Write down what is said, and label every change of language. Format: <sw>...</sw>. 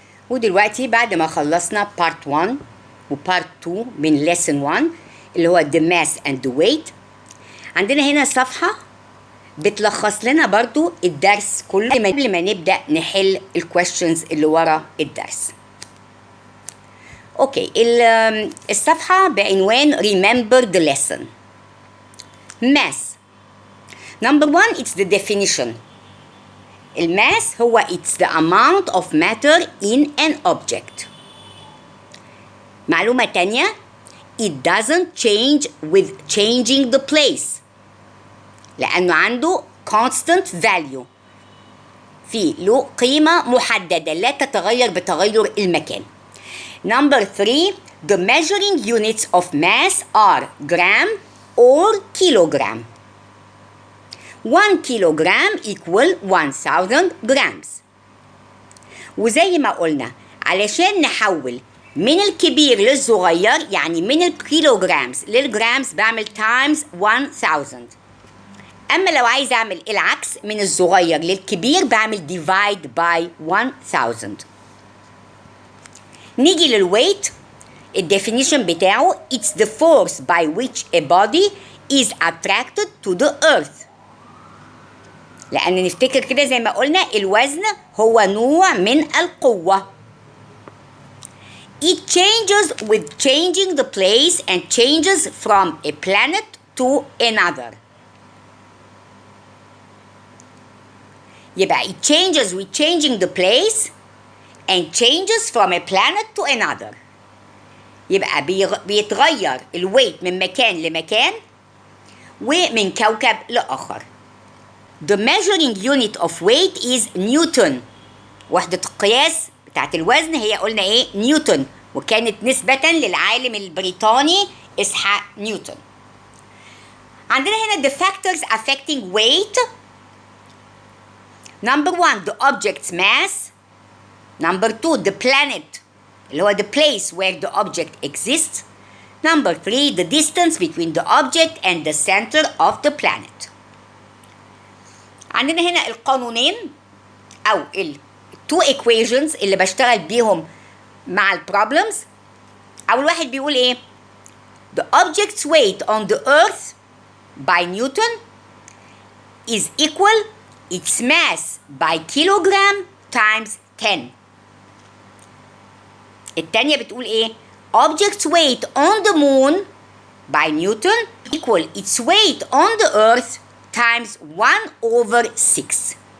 <ar>ودلوقتي بعد ما خلصنا part 1 و part 2 من lesson 1 اللي هو</ar> <en>the mass and the weight،</en> <ar>عندنا هنا صفحة بتلخص لنا برضو الدرس كله قبل ما نبدأ نحل الكويشنز اللي ورا الدرس. اوكي، الصفحة بعنوان</ar> <en>remember the lesson. mass number 1 it's the definition.</en> <ar>الماس هو</ar> <en>it's the amount of matter in an object.</en> <ar>معلومة تانية</ar> <en>it doesn't change with changing the place</en> <ar>لأنه عنده constant value، في له قيمة محددة لا تتغير بتغير المكان.</ar> <en>number 3 the measuring units of mass are gram or kilogram. 1 kilogram equal 1000 grams.</en> <ar>وزي ما قلنا علشان نحول من الكبير للصغير يعني من الكيلوغرامز للجرامز بعمل times 1000. أما لو عايز أعمل العكس من الصغير للكبير بعمل</ar> <en>divide by 1000.</en> <ar>نيجي للويت. الديفينيشن بتاعه</ar> <en>it's the force by which a body is attracted to the earth.</en> <ar>لأن نفتكر كده زي ما قلنا الوزن هو نوع من القوة.</ar> <en>It changes with changing the place and changes from a planet to another.</en> <ar>يبقى</ar> <en>it changes with changing the place and changes from a planet to another.</en> <ar>يبقى بيتغير الويت من مكان لمكان ومن كوكب لآخر.</ar> <en>The measuring unit of weight is Newton.</en> <ar>وحدة القياس بتاعت الوزن هي قلنا ايه؟ نيوتن، وكانت نسبة للعالم البريطاني إسحاق نيوتن. عندنا هنا</ar> <en>the factors affecting weight. number 1 the object's mass. number 2 the planet</en> <ar>اللي هو</ar> <en>the place where the object exists. number 3 the distance between the object and the center of the planet.</en> <ar>عندنا هنا القانونين أو two equations اللي بشتغل بيهم مع البروبلمز. أول واحد بيقول إيه؟</ar> <en>The object's weight on the earth by Newton is equal its mass by kilogram times 10.</en> <ar>التانية بتقول إيه؟</ar> <en>Object's weight on the moon by Newton equal its weight on the earth times 1/6.</en>